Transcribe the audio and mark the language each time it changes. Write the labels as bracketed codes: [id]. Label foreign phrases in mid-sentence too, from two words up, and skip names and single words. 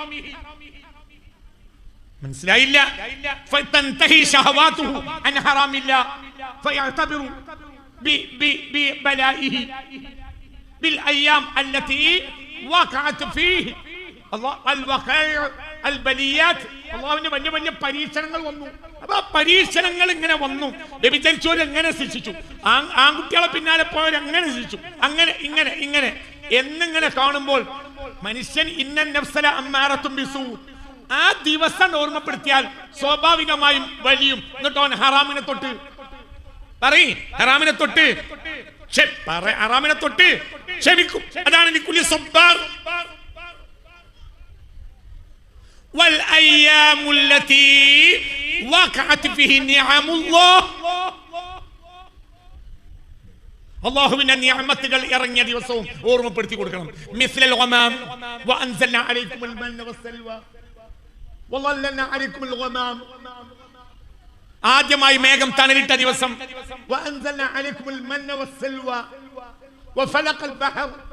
[ml] മനസ്സിലായില്ല? [ar] فتنتهي شهواته عن حرام الله فيعتبر ببلائه بالأيام التي وقعت فيه الوقائع البليات. [ml] അള്ളാഹുവിന്റെ വലിയ വലിയ പരീക്ഷണങ്ങൾ വന്നു. അപ്പൊ ആ പരീക്ഷണങ്ങൾ ഇങ്ങനെ വന്നു. വ്യഭിചരിച്ചവർ എങ്ങനെ ശിക്ഷിച്ചു, ആൺകുട്ടികളെ പിന്നാലെ പോയവർ എങ്ങനെ ശിക്ഷിച്ചു, അങ്ങനെ ഇങ്ങനെ ഇങ്ങനെ എന്നിങ്ങനെ കാണുമ്പോൾ മനുഷ്യൻ [ar] إن النفس لأمارة بالسوء, [ml] ആ ദിവസം ഓർമ്മപ്പെടുത്തിയാൽ സ്വാഭാവികമായും വലിയും. എന്നിട്ടോ ഹറാമിനെ തൊട്ട് ഹറാമിനെ തൊട്ട് ഹറാമിനെ തൊട്ട് ക്ഷമിക്കും. അതാണ് [ar] لكل صبار. والأيام التي وقعت فيه نعم الله, [ml] അല്ലാഹുവിന്റെ നിഅമത്തുകൾ ഇറങ്ങിയ ദിവസവും ഓർമ്മപ്പെടുത്തി കൊടുക്കണം. [ar] مثل الغمام وأنزلنا عليكم المن والسلوى وظللنا عليكم الغمام. [ml] ആദ്യമായി മേഘം തണലിട്ട ദിവസം [ar] وأنزلنا عليكم المن والسلوى وفلق البحر.